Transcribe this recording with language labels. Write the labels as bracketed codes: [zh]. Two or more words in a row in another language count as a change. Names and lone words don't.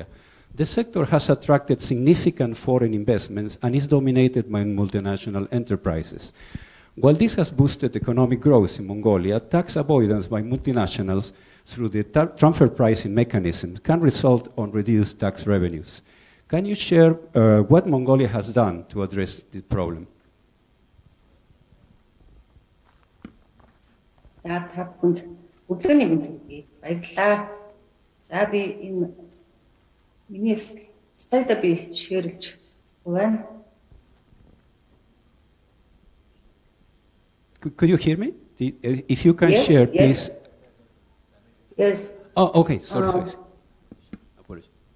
[en] The sector has attracted significant foreign investments and is dominated by multinational enterprises. While this has boosted economic growth in Mongolia, tax avoidance by multinationals through the transfer pricing mechanism can result on reduced tax revenues. Can you share what Mongolia has done to address this problem? [mn] Өглөөний мэнд хүргэе. Баярлалаа. За би энэ миний слайда би шеэрлж байна. [en] Could you hear me? If you can share, please. Yes. Oh, okay. Sorry. Apologies.